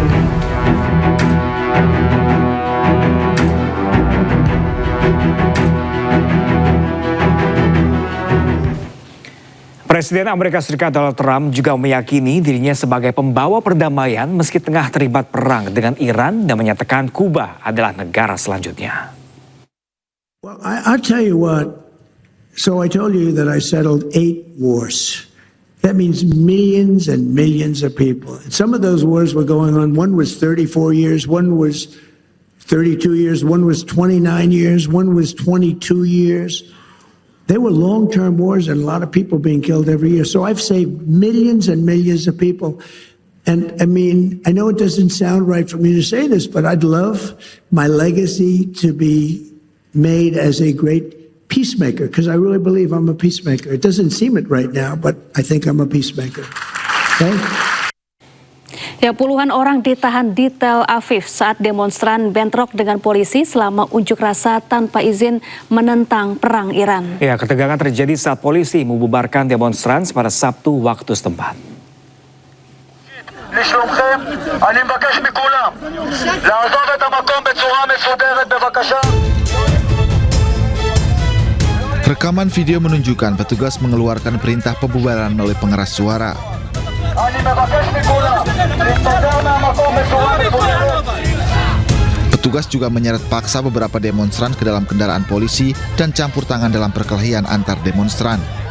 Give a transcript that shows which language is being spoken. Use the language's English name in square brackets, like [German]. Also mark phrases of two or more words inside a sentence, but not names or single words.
[Indonesian] Presiden Amerika Serikat Donald Trump juga meyakini dirinya sebagai pembawa perdamaian meski tengah terlibat perang dengan Iran dan menyatakan Kuba adalah negara selanjutnya. [English] Well, I'll tell you what. So I told you that I settled 8 wars. That means millions and millions of people. And some of those wars were going on. One was 34 years, one was 32 years, one was 29 years, one was 22 years. They were long-term wars and a lot of people being killed every year. So I've saved millions and millions of people. And I mean, I know it doesn't sound right for me to say this, but I'd love my legacy to be made as a great peacemaker, because I really believe I'm a peacemaker. It doesn't seem it right now, but I think I'm a peacemaker. Okay? [Indonesian] Ya, puluhan orang ditahan di Tel Aviv saat demonstran bentrok dengan polisi selama unjuk rasa tanpa izin menentang perang Iran. Ya, ketegangan terjadi saat polisi membubarkan demonstran pada Sabtu waktu setempat. [Hebrew] לשלומכם, אני מבקש מכולם לעזוב את המקום בצורה מסודרת, בבקשה. [Indonesian] Rekaman video menunjukkan petugas mengeluarkan perintah pembubaran melalui pengeras suara. Petugas juga menyeret paksa beberapa demonstran ke dalam kendaraan polisi dan campur tangan dalam perkelahian antar demonstran.